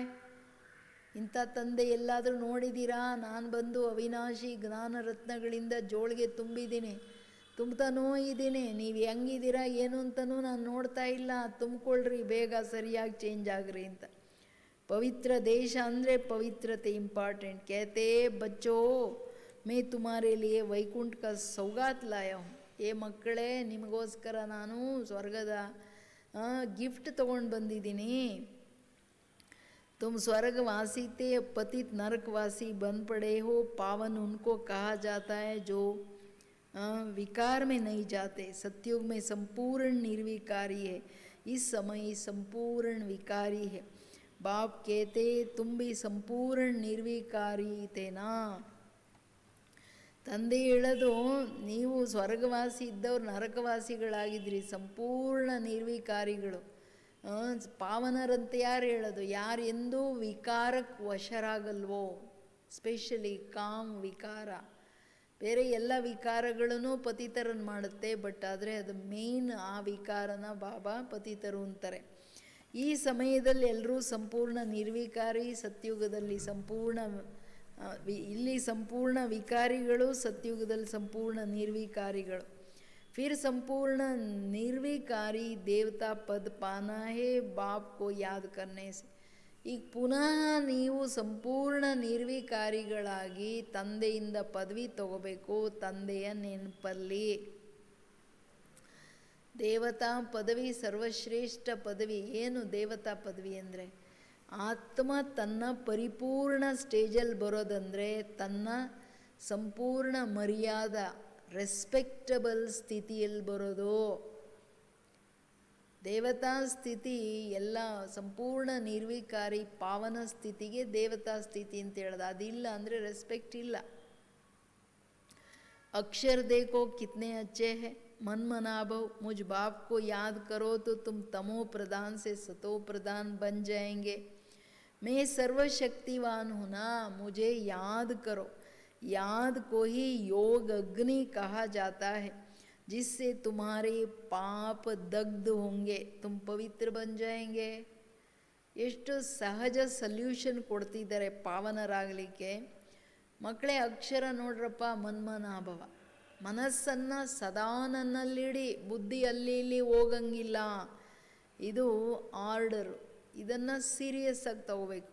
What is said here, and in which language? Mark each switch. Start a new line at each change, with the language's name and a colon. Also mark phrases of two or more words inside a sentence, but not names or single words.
Kannada: ಇಂಥ ತಂದೆ ಎಲ್ಲಾದರೂ ನೋಡಿದ್ದೀರಾ? ನಾನು ಬಂದು ಅವಿನಾಶಿ ಜ್ಞಾನ ರತ್ನಗಳಿಂದ ಜೋಳಿಗೆ ತುಂಬಿದ್ದೀನಿ, ತುಂಬ್ತಾನೂ ಇದ್ದೀನಿ. ನೀವು ಹೆಂಗಿದ್ದೀರಾ ಏನು ಅಂತಲೂ ನಾನು ನೋಡ್ತಾ ಇಲ್ಲ. ತುಂಬಿಕೊಳ್ಳ್ರಿ, ಬೇಗ ಸರಿಯಾಗಿ ಚೇಂಜ್ ಆಗ್ರಿ ಅಂತ. ಪವಿತ್ರ ದೇಶ ಅಂದರೆ ಪವಿತ್ರತೆ ಇಂಪಾರ್ಟೆಂಟ್.
Hindi: कहते बच्चों मैं तुम्हारे लिए ವೈಕುಂಠ का सौगात लाया हूँ.
Kannada: ಏ ಮಕ್ಕಳೇ, ನಿಮಗೋಸ್ಕರ ನಾನು ಸ್ವರ್ಗದ ಗಿಫ್ಟ್ ತೊಗೊಂಡು ಬಂದಿದ್ದೀನಿ.
Hindi: तुम स्वर्गवासी थे, पतित नरकवासी बन पड़े हो. पावन उनको कहा जाता है जो विकार में नहीं जाते. सतयुग में संपूर्ण निर्विकारी है, इस समय संपूर्ण विकारी है. बाप कहते तुम भी संपूर्ण निर्विकारी थे ना.
Kannada: ತಂದೆ ಹೇಳೋದು, ನೀವು ಸ್ವರ್ಗವಾಸಿ ಇದ್ದವ್ರು ನರಕವಾಸಿಗಳಾಗಿದ್ರಿ, ಸಂಪೂರ್ಣ ನಿರ್ವಿಕಾರಿಗಳು, ಪಾವನರಂತೆ. ಯಾರು ಹೇಳೋದು? ಯಾರು ಎಂದೂ ವಿಕಾರಕ್ಕೆ ವಶರಾಗಲ್ವೋ, ಸ್ಪೆಷಲಿ ಕಾಮ್ ವಿಕಾರ. ಬೇರೆ ಎಲ್ಲ ವಿಕಾರಗಳೂ ಪತಿತರನ್ನು ಮಾಡುತ್ತೆ, ಬಟ್ ಆದರೆ ಅದು ಮೇಯ್ನ್ ಆ ವಿಕಾರನ ಬಾಬಾ ಪತಿತರು ಅಂತಾರೆ. ಈ ಸಮಯದಲ್ಲಿ ಎಲ್ಲರೂ ಸಂಪೂರ್ಣ ನಿರ್ವಿಕಾರಿ, ಸತ್ಯುಗದಲ್ಲಿ ಸಂಪೂರ್ಣ ಇಲ್ಲಿ ಸಂಪೂರ್ಣ ವಿಕಾರಿಗಳು, ಸತ್ಯುಗದಲ್ಲಿ ಸಂಪೂರ್ಣ ನಿರ್ವಿಕಾರಿಗಳು.
Hindi: फिर संपूर्ण निर्विकारी देवता पद पाना है बाप को याद करने से.
Kannada: ಈಗ ಪುನಃ ನೀವು ಸಂಪೂರ್ಣ ನಿರ್ವಿಕಾರಿಗಳಾಗಿ ತಂದೆಯಿಂದ ಪದವಿ ತಗೋಬೇಕು, ತಂದೆಯ ನೆನಪಲ್ಲಿ. ದೇವತಾ ಪದವಿ ಸರ್ವಶ್ರೇಷ್ಠ ಪದವಿ. ಏನು ದೇವತಾ ಪದವಿ ಅಂದರೆ? ಆತ್ಮ ತನ್ನ ಪರಿಪೂರ್ಣ ಸ್ಟೇಜಲ್ಲಿ ಬರೋದಂದರೆ ತನ್ನ ಸಂಪೂರ್ಣ ಮರ್ಯಾದ ರೆಸ್ಪೆಕ್ಟಬಲ್ ಸ್ಥಿತಿಯಲ್ಲಿ ಬರೋದು. ದೇವತಾ ಸ್ಥಿತಿ ಎಲ್ಲ ಸಂಪೂರ್ಣ ನಿರ್ವಿಕಾರಿ ಪಾವನ ಸ್ಥಿತಿಗೆ ದೇವತಾ ಸ್ಥಿತಿ ಅಂತ ಹೇಳೋದು. ಅದಿಲ್ಲ ಅಂದರೆ ರೆಸ್ಪೆಕ್ಟ್ ಇಲ್ಲ.
Hindi: अक्षर देखो कितने अच्छे हैं, मन मनाभव मुझ बाप को याद करो तो तुम तमो प्रधान से सतो प्रधान बन जाएंगे. मैं सर्वशक्तिवान हूँ ना, मुझे याद करो. याद को ही योग अग्नि कहा जाता है, जिससे तुम्हारे पाप दग्ध होंगे, तुम पवित्र बन जाएंगे.
Kannada: ಎಷ್ಟು ಸಹಜ ಸಲ್ಯೂಷನ್ ಕೊಡ್ತಿದ್ದಾರೆ ಪಾವನರಾಗಲಿಕ್ಕೆ. ಮಕ್ಕಳೇ ಅಕ್ಷರ ನೋಡ್ರಪ್ಪ ಮನ್ಮನಾಭವ. ಮನಸ್ಸನ್ನು ಸದಾ ನನ್ನಲ್ಲಿಡಿ, ಬುದ್ಧಿ ಅಲ್ಲಿ ಇಲ್ಲಿ ಹೋಗಂಗಿಲ್ಲ. ಇದು ಆರ್ಡರು. ಇದನ್ನು ಸೀರಿಯಸ್ ಆಗಿ ತಗೋಬೇಕು.